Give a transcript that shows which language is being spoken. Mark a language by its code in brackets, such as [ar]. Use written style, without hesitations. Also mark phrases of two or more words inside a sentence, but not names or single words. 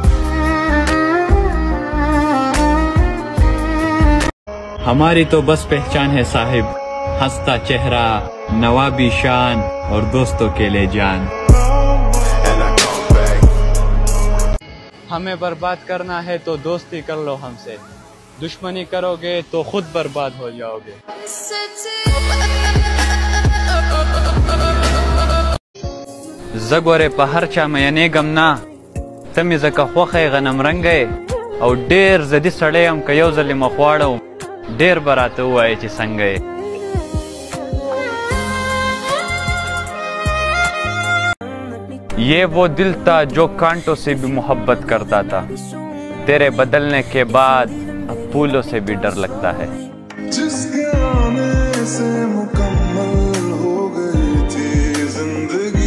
[ur] ہماری تو بس پہچان ہے صاحب، ہنستا چہرہ، نوابی شان اور دوستوں کے لیے جان. ہمیں برباد کرنا ہے تو دوستی کر لو ہم سے، دشمنی کرو گے تو خود برباد ہو جاؤ گے. [ps] زګورې په هر چا مینېږم نه، ته مې ځکه خوښه یې غنم رنګی، او ډېر ضدي سړی یم که یو ځل یې مخواړم ډېر به راته ووایې چې څنګه یې। [ur] یہ وہ دل تھا جو کانٹوں سے بھی محبت کرتا تھا، تیرے بدلنے کے بعد اب پھولوں سے بھی ڈر لگتا ہے. جس کے آنے سے مکمل ہو گئی تھی زندگی,